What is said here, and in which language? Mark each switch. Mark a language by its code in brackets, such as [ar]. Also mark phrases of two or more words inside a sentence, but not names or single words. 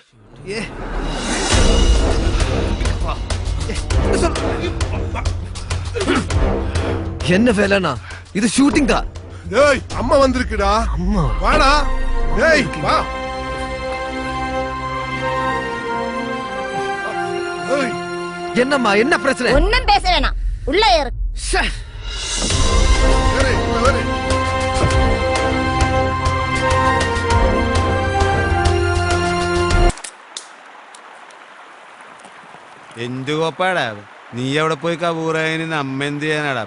[ta] என்ன வேலைனா? இது ஷூட்டிங் தான். டேய், அம்மா வந்திருக்குடா. அம்மா வாடா. டேய் வா. என்னம்மா, என்ன பிரச்சனை? ஒண்ணும் பேச வேணாம், உள்ள ஏறு. [ml] എന്ത് കോപ്പാടാ നീ എവിടെ പോയി കബൂറായന് നമ്മ എന്ത് ചെയ്യാനാടാ?